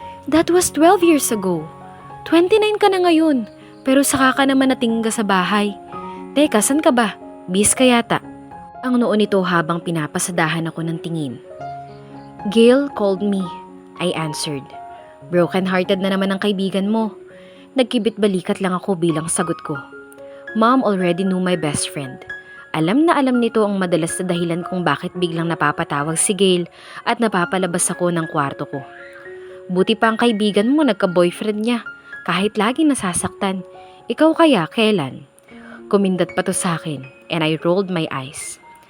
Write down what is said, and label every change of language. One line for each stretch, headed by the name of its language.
Filipino: That was 12 years ago. 29 ka na ngayon, pero saka ka naman natingga sa bahay. Teka, san ka ba? Bis ka yata. Ang noon nito habang pinapasadahan ako ng tingin.
English: Gail called me. I answered.
Filipino: Broken-hearted na naman ang kaibigan mo. Nagkibit balikat lang ako bilang sagot ko.
English: Mom already knew my best friend.
Filipino: Alam na alam nito ang madalas na dahilan kung bakit biglang napapatawag si Gail at napapalabas ako ng kwarto ko. Buti pa ang kaibigan mo nagka-boyfriend niya, kahit lagi nasasaktan. Ikaw kaya kailan? Kumindat pa to sa akin
English: and I rolled my eyes.